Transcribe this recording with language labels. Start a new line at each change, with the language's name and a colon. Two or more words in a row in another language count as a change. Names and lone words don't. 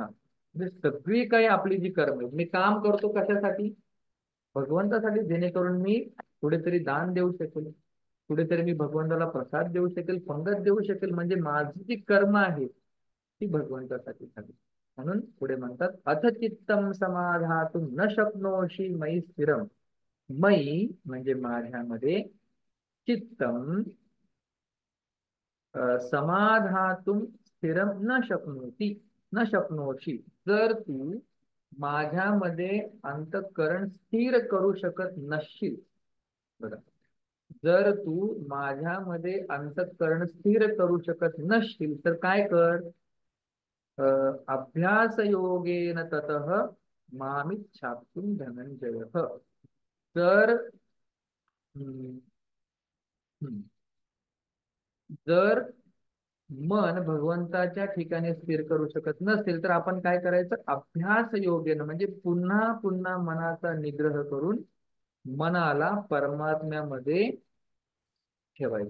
Marathi: म्हणजे सगळी काही आपली जी कर्म मी काम करतो कशासाठी? भगवंतासाठी. जेणेकरून मी कुठेतरी दान देऊ शकेल, कुठेतरी मी भगवंताला प्रसाद देऊ शकेल, पंगत देऊ शकेल. म्हणजे माझी जी कर्म आहे ती भगवंतासाठी झाली. म्हणून पुढे म्हणतात
Sanskrit: अथ चित्तम समाधातुं न शक्नोषि मयि स्थिरम.
Marathi: मयी म्हणजे माझ्यामध्ये
Sanskrit: चित्तम समाधातुं स्थिरम न शक्नोति न शक्नोषि
Marathi: जर तू माझ्यामध्ये अंतःकरण स्थिर करू शकत नसशील. बघा जर तू माझ्यामध्ये अंतःकरण स्थिर करू शकत नसशील तर काय कर?
Sanskrit: अभ्यास योगेन ततः मामिच्छाप्तुं धनंजय.
Marathi: तर हम्म, हम्म, जर मन भगवंताच्या ठिकाणी स्थिर करू शकत नसेल तर आपण काय करायचं, अभ्यास योग्य म्हणजे पुन्हा पुन्हा मनाचा निग्रह करून मनाला परमात्म्यामध्ये ठेवायचं.